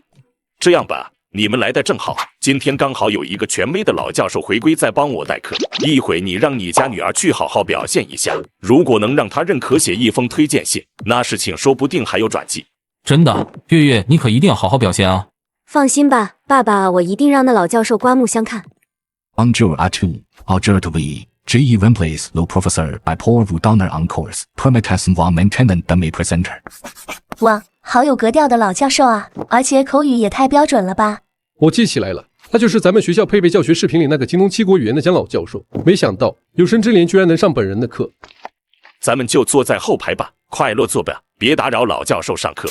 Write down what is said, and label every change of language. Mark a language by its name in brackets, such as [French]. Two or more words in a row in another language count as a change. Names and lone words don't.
[Chinese] 这样吧，你们来的正好，今天刚好有一个权威的老教授回归，在帮我代课。一会你让你家女儿去好好表现一下，如果能让她认可写一封推荐信，那事情说不定还有转机。真的，月月，你可一定要好好表现啊！放心吧，爸爸，我一定让那老教授刮目相看。 [French] Bonjour à tous, aujourd'hui, j'ai remplacé le professeur by pour vous donner un cours. Permettez-moi maintenant de me présenter. [Chinese] 哇，好有格调的老教授啊，而且口语也太标准了吧！我记起来了，他就是咱们学校配备教学视频里那个精通7国语言的姜老教授。没想到有生之年居然能上本人的课。咱们就坐在后排吧，快乐坐吧，别打扰老教授上课。